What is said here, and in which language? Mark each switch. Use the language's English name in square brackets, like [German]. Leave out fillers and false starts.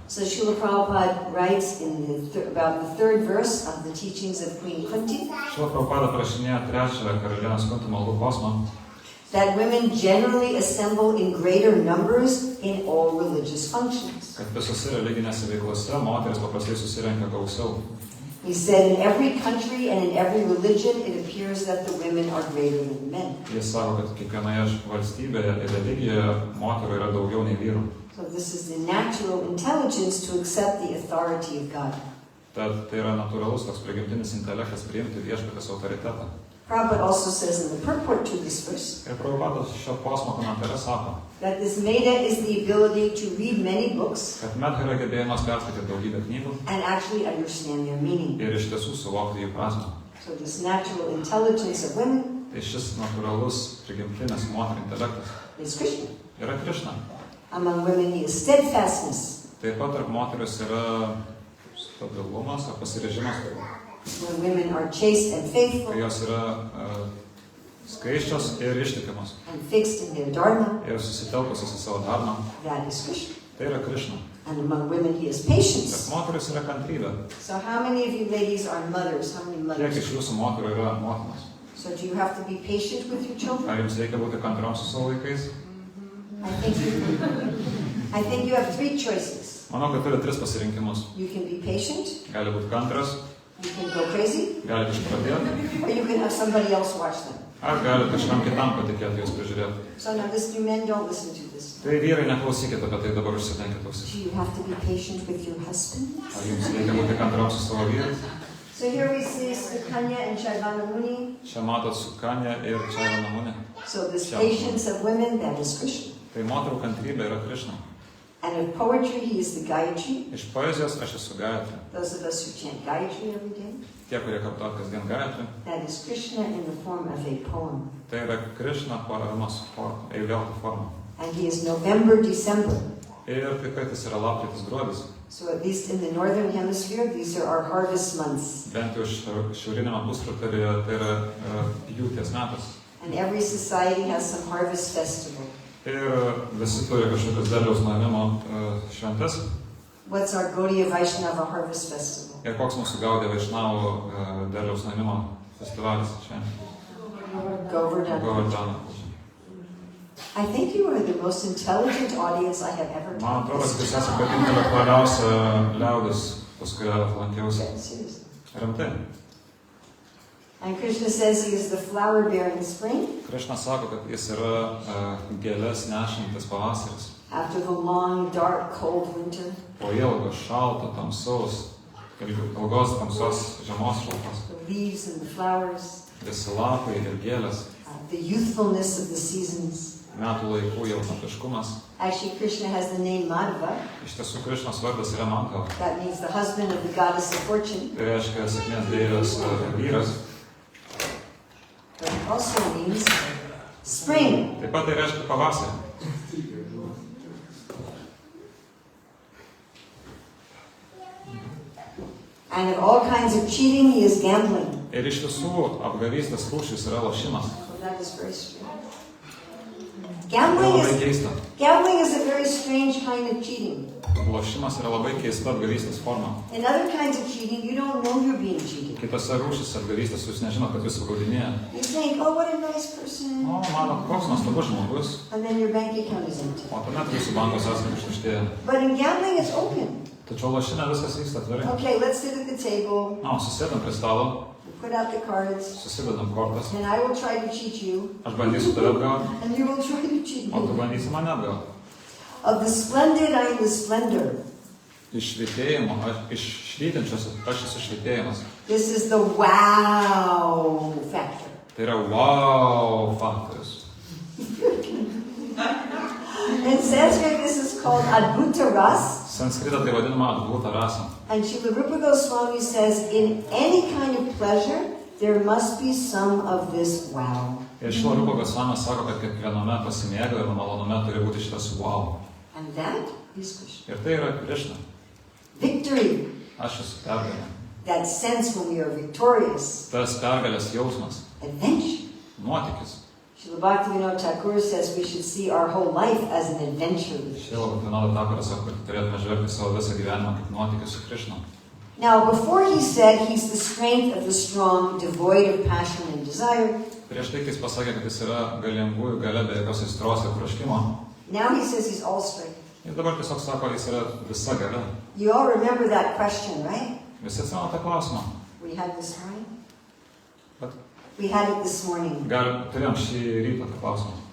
[English] So Srila Prabhupada writes in about the third verse of the teachings of Queen Kunti [Lithuanian] Šila Prabhupada parašinėja trečią karalienės Kunti maldų posmą, [English] that women generally assemble in greater numbers in all religious functions. [Lithuanian] kad visose religinėse veiklose moteris paprastai susirenka gausiau. [English] He said in every country and in every religion it appears that the women are greater than men. [Lithuanian] Jis sako, kad kiekvienoje valstybėje ir religijoje moterų yra daugiau nei vyrų. [English] So this is the natural intelligence to accept the authority of God. [Lithuanian] Tad tai yra natūralus toks prigimtinis intelektas priimti viešpatės autoritetą. [English] Prabhupada also says in the purport to this verse [Lithuanian] Ir Prabhupada šio posmo komentare sako, [English] that this Meda is the ability to read many books [Lithuanian] kad Medha yra gebėjimas perskaityti daugybę knygų [English] and actually understand their meaning. [Lithuanian] ir iš tiesų suvokti jų prasmę. [English] So this natural intelligence of women [Lithuanian] Tai šis natūralus prigimtinis moterų intelektas [English] is Krishna. [Lithuanian] yra Krišna. [English] Among women he is steadfastness. [Lithuanian] Taip pat tarp moteris yra stabilumas ar pasirežimas, [English] When women are chaste and faithful [Lithuanian] kai jos yra skaiščios ir ištikimos [English] and fixed in their dharma, [Lithuanian] ir susitelkusios į savo darbą. [English] that is Krishna. [Lithuanian] Tai yra Krišna. [English] And among women he is [Lithuanian] Bet [English] patience. [Lithuanian] moteris yra kantrybė. [English] So how many of you ladies are mothers? How many [Lithuanian] Kiek [English] mothers? [Lithuanian] iš jūsų moterų yra motinos? [English] So do you have to be patient with your children? [Lithuanian] Ar jums reikia būti kantriom su savo vaikais? [English] I think you have three choices. [Lithuanian] Manau, kad turi tris pasirinkimus. [English] You can be patient, [Lithuanian] Gali būti kantras, [English] you can go crazy, [Lithuanian] gali išpradėti, [English] or you can have somebody else watch them. [Lithuanian] ar gali kažkam kitam patikėti jūs prižiūrėti. [English] So now this, you men don't listen to this. [Lithuanian] Tai vyrai, neklausykite apie tai, dabar užsidenkite ausis. [English] Do you have to be patient with your husband? [Lithuanian] Ar jums reikia būti kantriom su savo vyrais? [English] So here we see Sukanya and Chaivana Muni. [Lithuanian] Čia matot Sukanę ir Čaivą Namunę. [English] So this patience of women, that is Krishna. [Lithuanian] Tai moterų kantrybė yra Krišna. [English] And in poetry, he is the Gayatri. [Lithuanian] Iš poezijos aš esu Gayatri. [English] Those of us who chant Gayatri every day, [Lithuanian] Tie, kurie kartuoja kasdien Gayatri, [English] that is Krishna in the form of a poem. [Lithuanian] tai yra Krišna poemos eilėtų forma. [English] And he is November, December. [Lithuanian] Ir taip pat jis yra lapkritis gruodis. [English] So at least in the northern hemisphere, these are our harvest months. [Lithuanian] Bent jau šiaurinėme pusrutulyje tai yra pjūties metas. [English] And every society has some harvest festival. [Lithuanian] Ir visi turi kažkokius derliaus nuėmimo šventes. [English] What's our Gaudiya Vaishnava harvest festival? [Lithuanian] Ir koks mūsų Gaudija Vaišnavų derliaus nuėmimo festivalis šiandien. [English] Govardhana. [Lithuanian] Govardhana. [English] I think you are the most intelligent audience I have ever [Lithuanian] Man [English] taught [Lithuanian] atrodo, kad [English] this to. [Lithuanian] esate pati intelektualiausia liaudis, pas kurią lankiausi. [English] Okay, seriously. [Lithuanian] Rimtai. [English] And Krishna says he is the flower bearing spring [Lithuanian] Krišna sako, kad jis yra gėlės nešantis pavasaris. [English] after the long, dark, cold winter. [Lithuanian] Po ilgo, šalto, tamsaus, ilgos tamsos žiemos šaltos. [English] The leaves and the flowers, [Lithuanian] Visi lapai ir gėlės, [English] the youthfulness of the seasons. [Lithuanian] metų laikų jaunatviškumas. [English] Actually, Krishna has the name Madhava. [Lithuanian] Iš tiesų, Krišnos vardas yra Madhava. [English] That means the husband of the goddess of fortune. [Lithuanian] Tai reiškia sėkmės deivės vyras. [English] But it also means spring. [Lithuanian] Taip pat tai reiškia pavasarį. [English] And of all kinds of cheating, he is gambling. [Lithuanian] Ir iš visų apgavystės rūšys yra lošimas. [English] Well, that is very strange. [Lithuanian] Tai labai keista. [English] Gambling is a very strange kind of cheating. [Lithuanian] Lošimas yra labai keista apgavystės forma. [English] In other kinds of cheating, you don't know you're being cheated. [Lithuanian] Kitose rūšys apgavystės jūs nežinot, kad jūs apgaudinėja. [English] You think, oh, what a nice person. [Lithuanian] O, mano, koks nuostabus žmogus. [English] And then your bank account is empty. [Lithuanian] O tuomet jūsų banko sąskaita ištuštėja. [English] But in gambling, it's open. [Lithuanian] Tačiau lošime viskas vyksta atvirai. [English] Okay, let's sit at the table. [Lithuanian] Na, susėdam prie stalo, [English] Put out the cards. [Lithuanian] susidedam kortas. [English] And I will try to cheat you. [Lithuanian] Aš bandysiu tave apgauti, [English] And you will try to cheat [Lithuanian] o tu [English] me. [Lithuanian] bandysi mane apgauti. [English] Of the splendid, I am the splendor. [Lithuanian] Iš švytėjimo, iš švytinčios, aš esu švytėjimas. [English] This is the wow factor. [Lithuanian] Tai yra wow faktorius. [English] In Sanskrit, this is called Adbhuta Ras. [Lithuanian] Sanskrita tai vadinama atbūta rasa. [English] And Srila Rupa Goswami says, in any kind of pleasure, there must be some of this wow. [Lithuanian] Ir Šrila Rupa Goswami sako, kad kiekviename pasimėgavimo malonume turi būti šitas wow. [English] And that is Krishna. [Lithuanian] Ir tai yra Krishna. [English] Victory. [Lithuanian] Aš esu pergalė. [English] That sense when we are victorious. [Lithuanian] Tas pergalės jausmas, [English] Adventure. [Lithuanian] nuotykis. [English] Srila Bhaktivinoda Thakur says we should see our whole life as an adventure. [Lithuanian] Šrila Bhaktivinoda Thakuras sako, kad turėtume žvelgti savo visą gyvenimą kaip nuotykį su Krishna. [English] Now, before he said he's the strength of the strong, devoid of passion and desire, [Lithuanian] Prieš tai, kai jis pasakė, kad jis yra galingųjų galia be jokios aistros ir troškimo, [English] now he says he's all strength. [Lithuanian] jis dabar tiesiog sako, jis yra visa galia. [English] You all remember that question, right? [Lithuanian] Visi atsimena tą klausimą. [English] We had this morning? [Lithuanian] Bet [English] We had it this morning [Lithuanian] turėjom šį rytą tą klausimą